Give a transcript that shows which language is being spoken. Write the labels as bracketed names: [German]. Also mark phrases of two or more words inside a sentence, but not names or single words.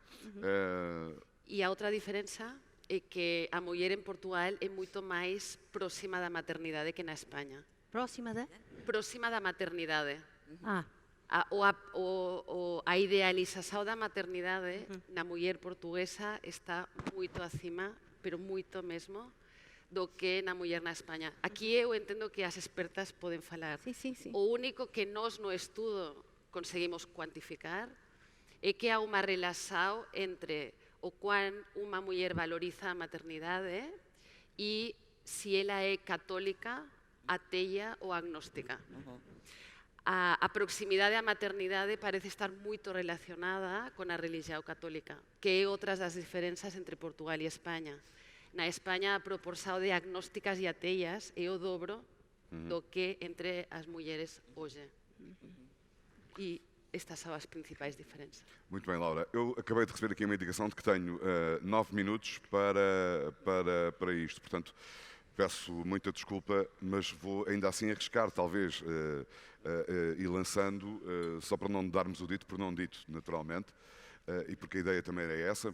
[Portuguese] E a outra diferença é que a mulher em Portugal é muito mais próxima da maternidade que na Espanha. Próxima da? Próxima da maternidade. Ah, A idealização da maternidade na mulher portuguesa está muito acima, pero muito mesmo, do que na mulher na Espanha. [Galician] Aquí eu entendo que as expertas poden falar. [Portuguese] sim. [Galician] O único que nós no estudo conseguimos cuantificar é que há unha relación entre o cuán unha muller valoriza a maternidade e se ela é católica, ateia ou agnóstica. A proximidade á maternidade parece estar moito relacionada con a religión católica, que é outras das diferenzas entre Portugal e España. Na España a proporción de agnósticas e ateias é o dobro do que entre as mulleres hoxe. [Portuguese] E estas são as principais diferenças. Muito bem, Laura. Eu acabei de receber aqui uma indicação de que tenho 9 minutos para isto. Portanto, peço muita desculpa, mas vou ainda assim arriscar, talvez, e lançando, só para não darmos o dito por não dito, naturalmente, e porque a ideia também era essa.